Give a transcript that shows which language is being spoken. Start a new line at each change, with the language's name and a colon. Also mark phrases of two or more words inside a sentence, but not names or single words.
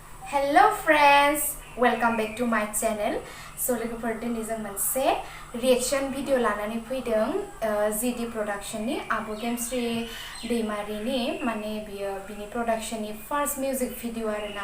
English: Hello friends, welcome back to my channel.
Bodo: So लोगोफोर दिनै जों मोनसे
English: reaction video
Bodo: लानानै फैदों जीडी प्रोडक्शननि आबु गेमस्रि दैमारिनि माने बियो बिनि प्रोडक्शननि
English: first music video
Bodo: आरोना